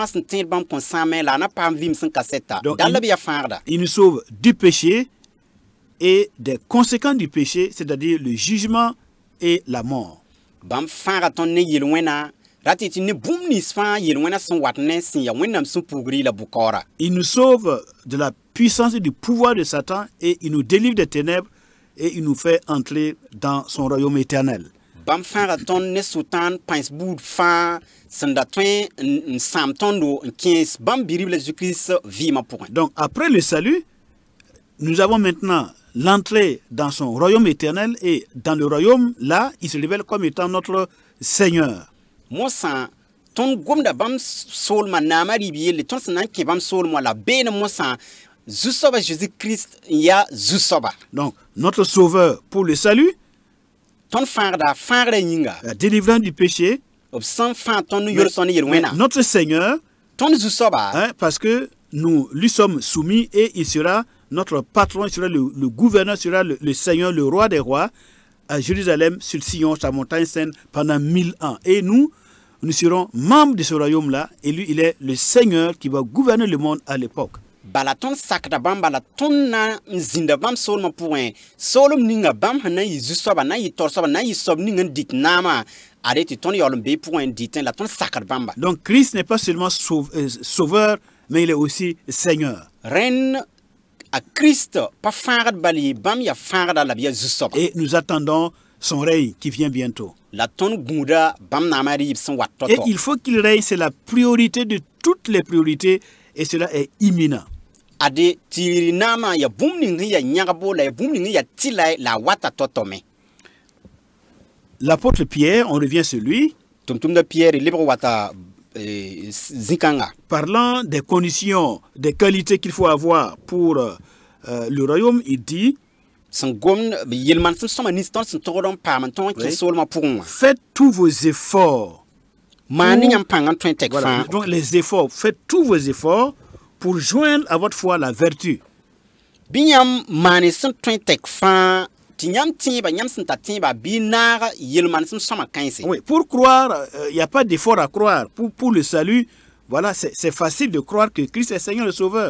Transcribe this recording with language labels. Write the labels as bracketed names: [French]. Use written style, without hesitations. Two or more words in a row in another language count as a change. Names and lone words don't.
[French] Donc, il nous sauve du péché et des conséquences du péché, c'est-à-dire le jugement et la mort. [Mossi] Bam fãaga tõnd ne yel-wẽna rati tɩ ne bũmb nins fãa yel-wẽna sẽn wat ne sẽn ya wẽnnaam sẽn pugri la bʋ-kaoora. [French] Il nous sauve de la puissance et du pouvoir de Satan et il nous délivre des ténèbres et il nous fait entrer dans son royaume éternel. [Mossi] Bam fãaga tõnd ne sʋtãan pãens buud fãa sẽn da tõe n sãam tõndo n kẽes bãmb bi-rib la Jésus-Christ vɩɩmã pʋgẽ. [French] Donc après le salut, nous avons maintenant l'entrée dans son royaume éternel et dans le royaume, là, il se révèle comme étant notre Seigneur. [Mossi] Mosã tõnd gomda bãmb soolmã naamã rɩɩb yelle tõnd sẽn na n kẽ bãmb soolmã la beene mosã zu-soaba Jésus-Christ n yaa zu-soaba. [French] Donc notre Sauveur pour le salut, [Mossi] Tõnd fãagda fãagrã yĩnga [French] la délivrance du péché, [Mossi] b sẽn fãa tõnd n yol-sõnd yel-wẽna. [French] notre Seigneur, [Mossi] Tõnd zu-soaba [French] hein, parce que nous lui sommes soumis et il sera notre patron, il sera le gouverneur, sera le Seigneur, le roi des rois à Jérusalem, sur Sion, sa montagne sainte, pendant 1000 ans. Et nous serons membres de ce royaume-là et lui, il est le Seigneur qui va gouverner le monde à l'époque. [Mossi] bala tõnd sakda bãmb bala tõnd na n zĩnda bãmb soolmã pʋgẽ soolem ninga bãmb sẽn na n yɩ zu-soaba na n yɩ tor-soaba na n yɩ soab ning n dɩt naamã ad tɩ tõnd yaool n bee pʋgẽ n dɩtẽ la tõnd sakd bãmba. [French] Donc Christ n'est pas seulement sauveur, mais il est aussi Seigneur. [Mossi] Rẽnd a Christ pa fãagd bal ye bãmb yaa fãagda la b yaa zu-soaba. [French] Et nous attendons son règne qui vient bientôt. [Mossi] La tõnd gũuda bãmb naamã rɩɩb sẽn wat [French] Et [Mossi] to-to. [French] il faut qu'il règne, c'est la priorité de toutes les priorités et cela est imminent. [Mossi] Ade tɩ naamã yaa bũmb ning sẽn yaa yãgbo la yaa bũmb ning sẽn yaa tɩla la a wata to-tome. [French] L'apôtre Pierre, on revient sur lui, [Mossi] Tʋm-tʋmda Pierre lebg wata zĩ-kãnga. [French] parlant des conditions, des qualités qu'il faut avoir pour le royaume, il dit, [Mossi] Sẽn gomd b yel-man sẽn sõma nins tõnd sẽn togd n paam n tõog n kẽ [French] Oui. [Mossi] soolmã pʋgẽ wã. [French] faites tous vos efforts. [Mossi] Maan ne yãmb pãng n tõe n tɛk [French] Voilà. [Mossi] fãa. [French] Donc les efforts, faites tous vos efforts pour joindre à votre foi la vertu. [Mossi] Bɩ yãmb maane sẽn tõe n tɛk fãa tɩ yãmb tẽeba yãmb sẽn ta tẽeba bɩ naaga yel-man sẽn sõma kãense. [French] Oui, pour croire, il n'y a pas d'effort à croire. Pour le salut, voilà, c'est facile de croire que Christ est Seigneur et Sauveur.